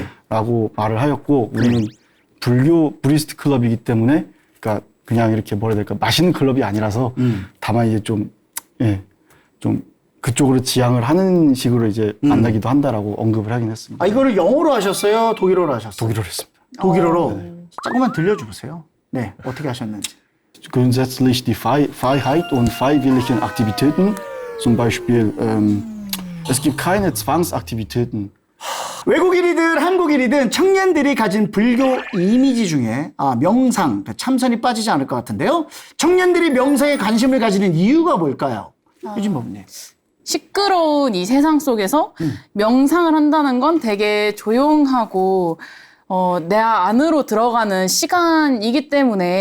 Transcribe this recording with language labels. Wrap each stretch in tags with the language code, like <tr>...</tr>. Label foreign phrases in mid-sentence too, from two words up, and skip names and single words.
<ko>라고 말을 하였고, 우리는 불교 브리스트 클럽이기 때문에, 그러니까 그냥 이렇게 뭐라 해야 될까, 마시는 클럽이 아니라서, 다만 이제 좀 그쪽으로 지향을 하는 식으로 이제 만나기도 한다라고 언급을 하긴 했습니다. 이거를 영어로 하셨어요? 독일어로 하셨어요? 독일어로 했습니다. 독일어로? 조금만 들려주세요. 네. 어떻게 하셨는지.</ko> <de>Grundsätzlich die Freiheit und freiwilligen Aktivitäten, zum Beispiel, es gibt keine Zwangsaktivitäten.</de> <ko>외국인이든 한국인이든 청년들이 가진 불교 이미지 중에 명상, 참선이 빠지지 않을 것 같은데요. 청년들이 명상에 관심을 가지는 이유가 뭘까요? 유진 법님. 시끄러운 이 세상 속에서 명상을 한다는 건 되게 조용하고 내 안으로 들어가는 시간이기 때문에</ko>